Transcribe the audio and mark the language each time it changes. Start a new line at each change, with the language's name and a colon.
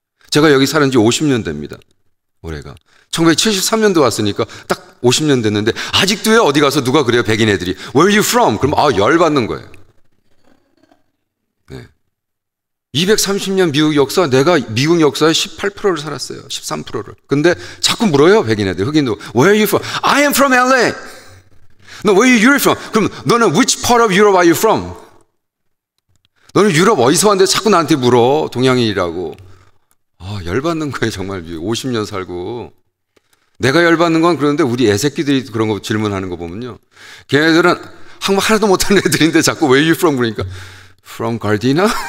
Korean: 제가 여기 살은 지 50년 됩니다. 올해가 1973년도 왔으니까 딱 50년 됐는데 아직도요, 어디 가서 누가 그래요, 백인 애들이
English: Where are you from?
Korean: 그럼 열받는 거예요. 네. 230년 미국 역사, 내가 미국 역사의 18%를 살았어요. 13%를. 근데 자꾸 물어요, 백인 애들, 흑인도.
English: Where are you from? I am from LA. No, where are you from?
Korean: 그럼 너는
English: which part of Europe are you from?
Korean: 너는 유럽 어디서 왔는데 자꾸 나한테 물어, 동양인이라고. 열받는 거예요, 정말. 50년 살고. 내가 열받는 건 그런데 우리 애새끼들이 그런 거 질문하는 거 보면요. 걔네들은 한국 하나도 못하는 애들인데 자꾸
English: where you from
Korean: 그러니까
English: from Gardena?